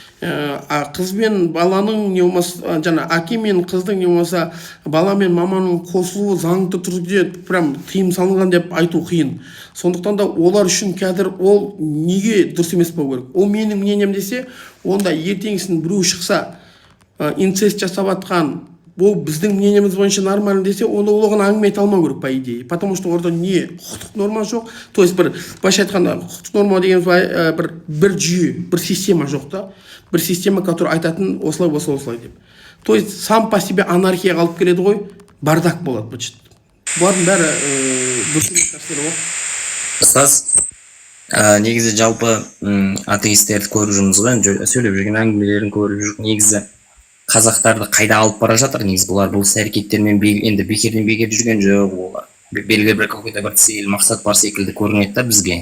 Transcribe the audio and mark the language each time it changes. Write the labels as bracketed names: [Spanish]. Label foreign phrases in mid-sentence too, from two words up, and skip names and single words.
[Kazakh] Қыз бен баланың не болмаса, жаңа әке мен қыздың не болмаса, бала мен маманың қосылуы заңды түрде прям тыйым салынған деп айту қиын. Сондықтан да олар үшін қазір ол неге дұрыс емес болу керек? Ол менің мнением десе, онда ертеңгісін біреу шықса, инцест жасап жатқан, бұл біздің мнениеміз бойынша нормально десе, онда оған әңгіме айта алмау керек [Russian] по идее. Потому что [Kazakh] орда не құқықтық норма жоқ. [Russian] То есть [Kazakh] бір былайша айтқанда құқықтық норма деген бір жүйе, бір система жоқ та. Бір система, который айтатын осылай болса осылай деп. [Russian] То есть сам по себе анархия [Kazakh] қалып келеді ғой, бардак болады бычыт. Бұлардың бәрі дұрыс емес нәрселер ғой. Ұстаз, негізі жалпы атеистерді көріп жүрміз ғой, сөйлеп жүрген әңгімелерін көріп жүріп, негізі қазақтарды қайда алып бара жатыр, негізі бұлар бұл әрекеттермен енді бекерден бекер жүрген жоқ, олар белгілі бір какой-то бір цель, мақсат бар секілді көрінеді да бізге.